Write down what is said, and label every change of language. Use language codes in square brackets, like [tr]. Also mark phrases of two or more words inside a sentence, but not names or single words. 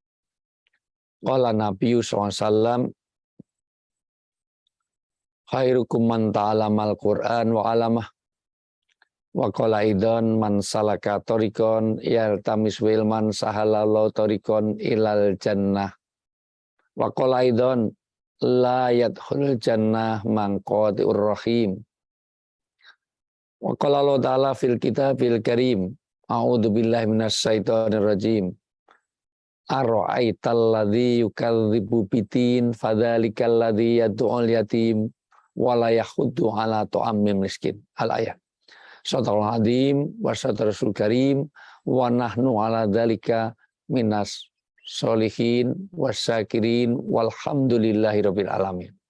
[ar] قال النبي صلى الله عليه وسلم خيركم من تعلم القرآن وعلمه وقال إذن من سلك طريقا يلتمس علما سهل الله طريقا إلى الجنة وقال إذن لا يدخل الجنة من قاطع الرحم. وقال الله تعالى في الكتاب الكريم أعوذ بالله من الشيطان الرجيم. أرأيت الذي يكذب بالدين فذلك الذي يدع اليتيم ولا يحض على طعام المسكين. Al-ayat. صدق الله العظيم وصدق رسول كريم ونحن على ذلك من الصالحين والشاكرين والحمد لله رب العالمين.